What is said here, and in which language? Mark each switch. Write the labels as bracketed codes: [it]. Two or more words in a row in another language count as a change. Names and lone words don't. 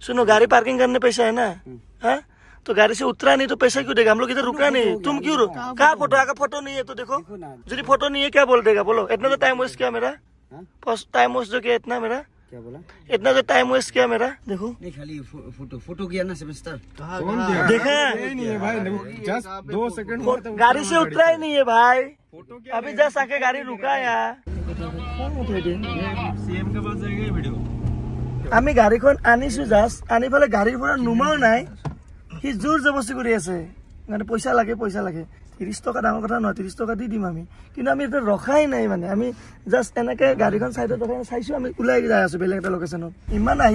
[hi] सुनो गाड़ी पार्किंग करने पैसा है ना हाँ तो गाड़ी से उतरा नहीं तो पैसा क्यों देगा हम लोग इधर रुका नहीं तुम क्यों कहाँ फोटो आगे फोटो नहीं है तो देखो यदि फोटो नहीं है क्या बोल देगा बोलो इतना तो [en] time waste [hi] किया मेरा [en] time waste [hi] जो किया इतना मेरा क्या बोला इतना जो [en] time waste [hi] किया मेरा देखो नहीं खाली फोटो किया ना सेमेस्टर देखा नहीं है भाई [en] just 2 second [hi] गाड़ी से उतरा ही नहीं है भाई अभी जस्ट आके गाड़ी रुका यार सीएम के पास जाएगा वीडियो [as] আমি গাড়ীখন আনিছো জাস্ট আনি পেলাই গাড়ীৰ পৰা নুমাও নাই সি জোৰ জবস্তি কৰি আছে মানে পইচা লাগে 30 টকা ডাঙৰ কথা নহয় 30 টকা দি দিম আমি কিন্তু আমি এটা ৰখাই নাই মানে আমি জাস্ট এনেকে গাড়ীখন সাইডত ৰখাই চাইছো আমি ওলাই যাই আছো বেলেগ এটা লোকেশনত ইমান আহি